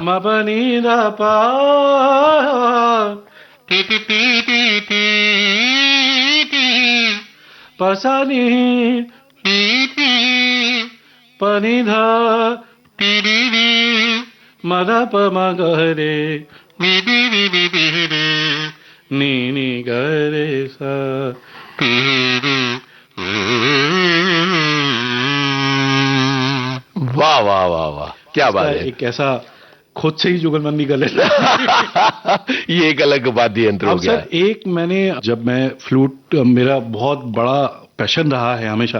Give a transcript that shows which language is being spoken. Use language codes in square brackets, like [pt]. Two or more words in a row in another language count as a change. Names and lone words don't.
[hi] म प नि दा प प सा नि प नि धा म ध प म ग रे नि नि ग रे सा। वाह वाह वाह वाह, क्या बात है। एक ऐसा खुद से ही जुगलबंदी कर लेता। ये एक अलग वाद्य यंत्र हो अब गया सर, एक मैंने जब मैं फ्लूट, मेरा बहुत बड़ा पैशन रहा है हमेशा